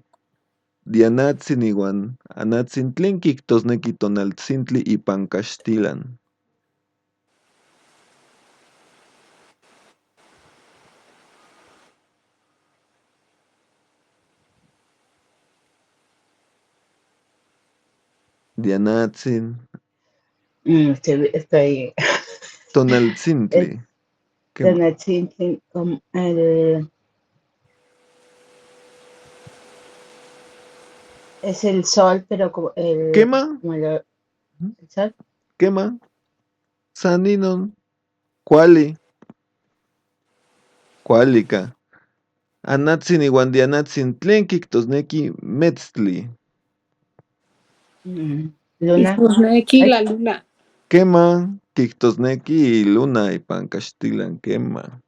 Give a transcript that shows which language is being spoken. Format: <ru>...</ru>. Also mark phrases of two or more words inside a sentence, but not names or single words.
<nah>Dianatzin iuan anatzin, tlen quictosnequi tonaltzintli ipan caxtilan. Dianatzin.</nah> <es>Estoy.</es> <nah>Tonaltzintli.</nah> <es>Tonaltzintli, es el sol, pero como el.</es> <nah>¿Quema?</nah> <es>Como el sol.</es> <nah>Quema. Saninon. Cualica. Anatzin iuan dianatzin, tlen quictosnequi metztli.</nah> <es>Luna. Quistosnequi, la luna.</es> <nah>Quema, quictosnequi luna ipan caxtilan, quema.</nah>